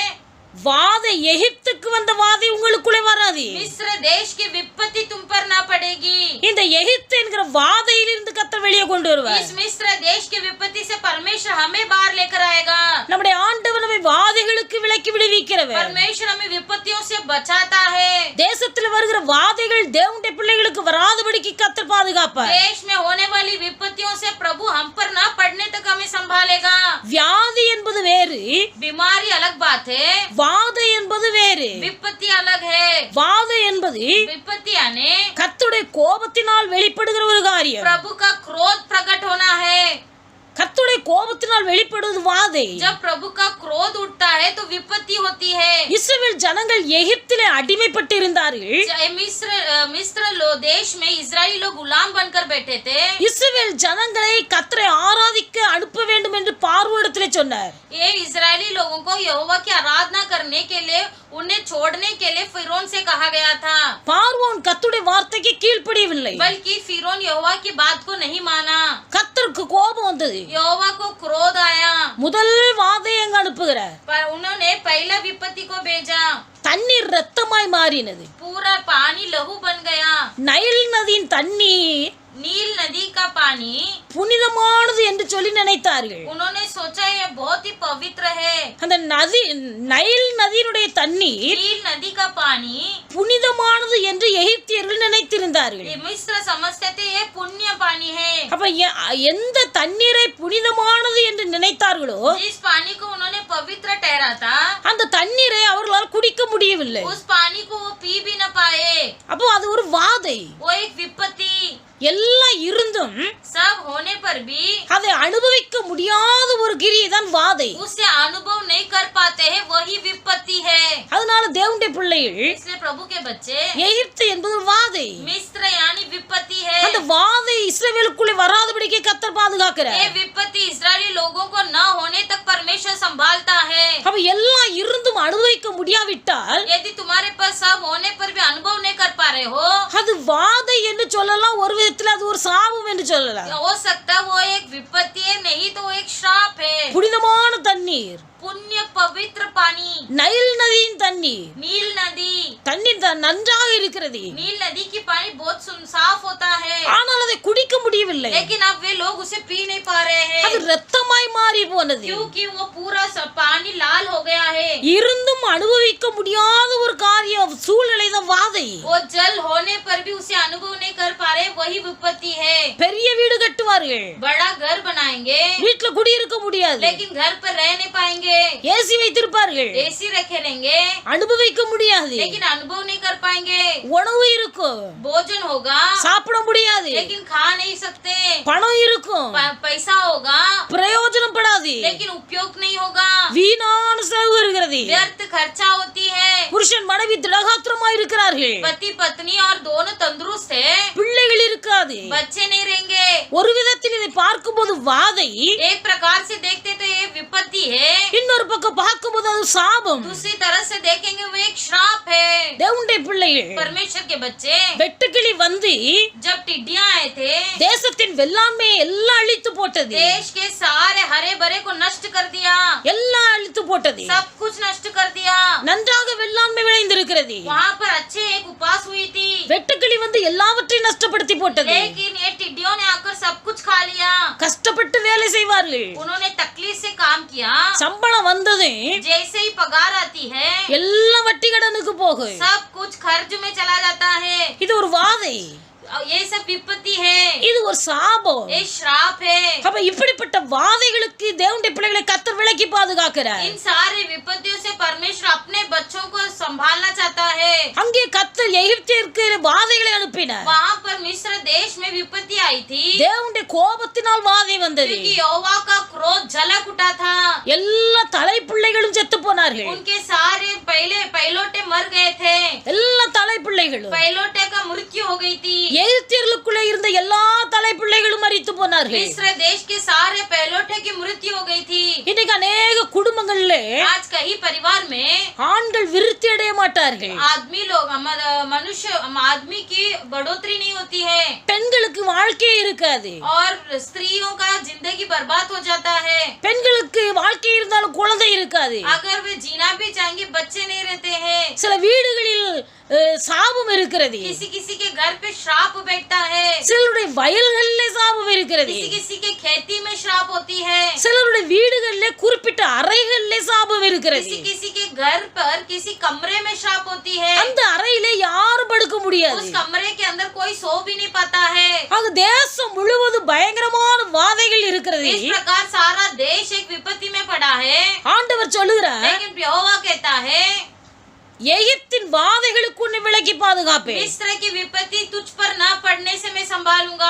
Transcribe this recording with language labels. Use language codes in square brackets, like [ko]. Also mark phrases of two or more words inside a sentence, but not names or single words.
[ta] வாதை எகிப்துக்கு வந்த வாதை உங்களுக்குள்ளே வராது. [hi] मिस्र देश की विपत्ति तुम पर न पड़ेगी। [ta] இந்த எகிப்து என்கிற வாதையிலிருந்து கர்த்தர் வெளியே கொண்டு வருவார். [hi] इस मिस्र देश की विपत्ति से परमेश्वर हमें बाहर लेकर आएगा। [ta] நம்முடைய ஆண்டவர் நம்மை வாதைகளுக்கு விலக்கி விடுவிக்கிறவர். [hi] परमेश्वर हमें विपत्तियों से बचाता है। [ta] தேசத்தில் வருகிற வாதைகள் தேவனுடைய பிள்ளைகளுக்கு வராதபடிக்கு கர்த்தர் பாதுகாப்பார். [hi] देश में होने वाली विपत्तियों से प्रभु हम पर न पड़ने तक हमें संभालेगा। [ta] வியாதி என்பது வேறு, [hi] बीमारी अलग बात है, [ta] வாதை என்பது வேறு. [hi] विपत्ति अलग है। [ta] வாதை என்பது [hi] विपत्ति यानी [ta] கர்த்தருடைய கோபத்தினால் வெளிப்படுகிற ஒரு காரியம். [hi] प्रभु का क्रोध प्रकट होना है। [ta] கர்த்தருடைய கோபத்தினால் வெளிப்படுவது வாதை. [hi] जब प्रभु का क्रोध उठता है तो विपत्ति होती है। [ta] இஸ்ரவேல் ஜனங்கள் எகிப்திலே அடிமைப்பட்டு இருந்தார்கள். [hi] मिस्र देश में इजराइली लोग गुलाम बनकर बैठे थे। [ta] இஸ்ரவேல் ஜனங்களை கர்த்தரை ஆராதிக்க அனுப்ப வேண்டும் என்று பார்வோனிடத்திலே சொன்னார். [hi] ये इजरायली लोगों को यहोवा की आराधना करने के लिए उन्हें छोड़ने के लिए फिरौन से कहा गया था। [ta] பார்வோன் கர்த்தருடைய வார்த்தைக்கு கீழ்ப்படியவில்லை. [hi] बल्कि फिरौन यहोवा की बात को नहीं माना। [ta] கர்த்தருக்கு கோபம் வந்தது. [hi] यहोवा को क्रोध आया। [ta] முதல் வாதையை அங்க அனுப்புகிறார். [hi] पर उन्होंने पहला विपत्ति को भेजा। [ta] தண்ணீர் ரத்தமாய் மாறினது. [hi] पूरा पानी लहू बन गया। [ta] நைல் நதியின் தண்ணீர் [hi] नील नदी का पानी [ta] புனிதமானது என்று சொல்லி நினைத்தார்கள். [hi] उन्होंने सोचा ये बहुत ही पवित्र है। [ta] அந்த நதி நைல் நதியினுடைய தண்ணீர் [hi] नील नदी का पानी [ta] புனிதமானது என்று எகிப்தியர்கள் நினைத்திருந்தார்கள். [hi] ये मिस्र समझते थे ये पुण्य पानी है। [ta] அப்ப எந்த தண்ணீரை புனிதமானது என்று நினைத்தார்களோ [hi] जिस पानी को उन्होंने पवित्र ठहरा था, [ta] அந்த தண்ணீரை அவர்களால் குடிக்க முடியவில்லை. [hi] उस पानी को वो पी भी न पाए। [ta] அப்போ அது ஒரு வாதை. [hi] वो एक विपत्ति। [ta] எல்லாம் இருந்தும் [hi] सब होने पर भी [ta] அதை அனுபவிக்க முடியாத ஒரு கிரியை தான் வாதை. [hi] उसे अनुभव नहीं कर पाते हैं, वही विपत्ति है। [ta] அதனால தேவனுடைய பிள்ளைகள் [hi] इसलिए प्रभु के बच्चे [ta] எகிப்து என்பது ஒரு வாதை. [hi] मिस्र यानी विपत्ति है। [ta] அந்த வாதை இஸ்ரவேலுக்குள்ளே வராதபடிக்கு கர்த்தர் பாதுகாக்கிறார். [hi] ये विपत्ति इस्राएली लोगों को न होने तक परमेश्वर संभालता है। [ta] அப்ப எல்லாம் இருந்தும் அனுபவிக்க முடியாவிட்டால் [hi] यदि तुम्हारे पास सब होने पर भी अनुभव नहीं कर पा रहे हो, [ta] அது வாதை என்று சொல்லலாம், ஒரு விதத்துல அது ஒரு சாபம் என்று சொல்லலாம். [hi] हो सकता है वो एक विपत्ति है, नहीं तो वो एक श्राप है। [ta] புனிதமான தண்ணீர், [hi] पुण्य पवित्र पानी, [ta] நைல் நதியின் தண்ணீர், [hi] नील नदी, [ta] தண்ணீர் நன்றாக இருக்கிறது, [hi] नील नदी की पानी बहुत साफ होता है, [ta] ஆனால் அதை குடிக்க முடியவில்லை. [hi] लेकिन अब वे लोग उसे पी नहीं पा रहे [ta] அது [hi] हैं [ta] ரத்தமாய் மாறி போனது. [hi] क्योंकि वो पूरा पानी लाल हो गया है। [ta] இருந்தும் அனுபவிக்க முடியாத ஒரு காரியம், சூழ்நிலை தான் வாதை. [hi] वो जल होने पर भी उसे अनुभव नहीं कर पा रहे, वही विपत्ति है। [ta] பெரிய வீடு கட்டுவார்கள், [hi] बड़ा घर बनाएंगे [ta] வீட்டுல குடியிருக்க முடியாது. [hi] लेकिन घर पर रह नहीं पाएंगे। [ta] ஏசி வைத்திருப்பார்கள், [hi] एसी रखे रहेंगे [ta] அனுபவிக்க முடியாது. [hi] लेकिन अनुभव नहीं कर पाएंगे। [ta] உணவு இருக்கும், [hi] भोजन होगा [ta] சாப்பிட முடியாது. [hi] लेकिन खा नहीं सकते। [ta] பணம் இருக்கும், [hi] पैसा होगा [ta] பிரயோஜனம் படாது. [hi] लेकिन उपयोग नहीं होगा। [ta] வீணான செலவு வருகிறது. [hi] व्यर्थ खर्चा होती है। [ta] புருஷன் மனைவி திடகாத்திரமா இருக்கிறார்கள், [hi] पति पत्नी और दोनों तंदुरुस्त है, [ta] பிள்ளைகள் இருக்காது. [hi] बच्चे नहीं रहेंगे। [ta] ஒரு விதத்தில் இதை பார்க்கும்போது வாதை, [hi] एक प्रकार से देखते तो ये विपत्ति है, [ta] இன்னொரு பக்கம் பார்க்கும்போது அது சாபம். [hi] दूसरी तरह से देखेंगे वो एक श्राप है। [ta] தேவனுடைய பிள்ளைகள், [hi] परमेश्वर के बच्चे, [ta] வெட்டுக்கிளி வந்து [hi] जब टिड्डियां आए थे [ta] தேசத்தின் வெள்ளாண்மையை எல்லாம் அழித்து போட்டது. [hi] देश के सारे हरे भरे को नष्ट कर दिया, [ta] எல்லாம் அழித்து போட்டது. [hi] सब कुछ नष्ट कर दिया। [ta] நன்றாக வெள்ளாண்மை விளைந்திருக்கிறது. [hi] वहाँ पर अच्छे एक उपास हुई थी, [ta] வெட்டுக்கிளி வந்து எல்லாவற்றையும் நஷ்டப்படுத்தி போட்டது. [hi] लेकिन ये टिड्डियों ने आकर सब कुछ खा लिया। [ta] கஷ்டப்பட்டு வேலை செய்வார்கள், [hi] उन्होंने तकलीफ से काम किया, [ta] சம்பளம் வந்தது [hi] जैसे ही पगार आती है [ta] எல்லாம் வட்டி கடனுக்கு போகும். [hi] सब कुछ खर्च में चला जाता है। [ta] இது ஒரு வாதை, [hi] ये सब विपत्ति है, [ta] இது ஒரு சாபம். [hi] ये श्राप है। [ta] அப்ப இப்படிப்பட்ட வாதைகளுக்கு தேவனுடைய பிள்ளைகளை கர்த்தர் விலக்கி பாதுகாக்கிறார். [hi] इन सारे विपत्तियों से परमेश्वर अपने बच्चों को संभालना चाहता है। [ta] அங்கே கர்த்தர் எகிப்திற்கு வாதைகளை அனுப்பினார். [hi] वहाँ पर मिस्र देश में विपत्ति आई थी [ta] தேவனுடைய கோபத்தினால் வாதை வந்தது. [hi] क्योंकि यहोवा का क्रोध झलक उठा था। [ta] எல்லா தலை பிள்ளைகளும் செத்து போனார்கள். [hi] उनके सारे पहलोटे मर गए थे, [ta] எல்லா தலை பிள்ளைகளும், [hi] पहलोटे का मृत्यु हो गई थी। [ta] எகிப்தியர்களுக்குள்ளே இருந்த எல்லா தலை பிள்ளைகளும் மரித்து போனார்கள். [hi] मिस्र देश के सारे पहलोटे की मृत्यु हो गई थी। [ta] இன்னைக்கு அநேக குடும்பங்கள்ல [hi] आज कई परिवार में [ta] ஆண்கள் விருத்தி அடைய மாட்டார்கள். [hi] आदमी लोग आदमी की बढ़ोतरी नहीं होती है [ta] பெண்களுக்கு வாழ்க்கையே இருக்காது. [hi] और स्त्रियों का जिंदगी बर्बाद हो जाता है। [ta] பெண்களுக்கு வாழ்க்கை இருந்தாலும் குழந்தை இருக்காது. [hi] अगर वे जीना भी चाहेंगे बच्चे नहीं रहते हैं। [ta] சில வீடுகளில் சாபம் இருக்கிறது, [hi] किसी किसी के घर पे श्राप बैठता है, [ta] சிலருடைய வயல்களிலே சாபம் இருக்கிறது, [hi] किसी किसी के खेती में श्राप होती है, [ta] சிலருடைய வீடுகளிலே குறிப்பிட்ட அறைகளிலே சாபம் இருக்கிறது. [hi] किसी किसी के घर पर किसी कमरे में श्राप होती है, [ta] அந்த அறையிலே யாரும் படுக்க முடியாது. [hi] उस कमरे के अंदर कोई सो भी नहीं पाता है। [ta] ஆக தேசம் முழுவதும் பயங்கரமான வாதைகள் இருக்கிறது. [hi] इस प्रकार सारा देश एक विपत्ति में पड़ा है। [ta] ஆண்டவர் சொல்லுகிறார், [hi] लेकिन यहोवा कहता है [ta] எகிப்தின் வாதைகளுக்கு உன்னை விலக்கி பாதுகாப்பேன். [hi] मिस्र की विपत्ति तुझ पर न पड़ने से मैं संभालूंगा।